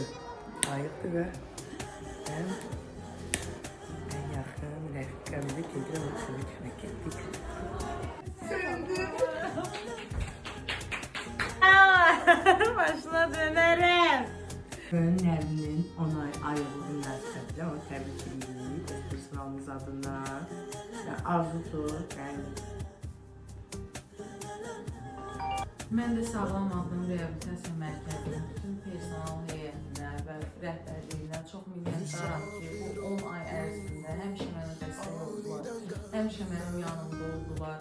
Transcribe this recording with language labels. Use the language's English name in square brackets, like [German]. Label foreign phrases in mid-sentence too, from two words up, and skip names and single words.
[Turkish] Ayıptı ve ben en yakın refikamizi getirip sürücüne gittik. Başına dönerim. [Azerbaijani] Nermin'in onay ayrılığı münasibətilə onu təbrik edirik. Personalımız adına və arzudur. Mən də Sağlam Addım Reabilitasiya Mərkəzinin bütün personal heyətinə və rəhbərliyinə çox minnətdaram ki, bu 10 ay ərzində həmişə mənə dəstək oldular, həmişə mənim yanımda oldular.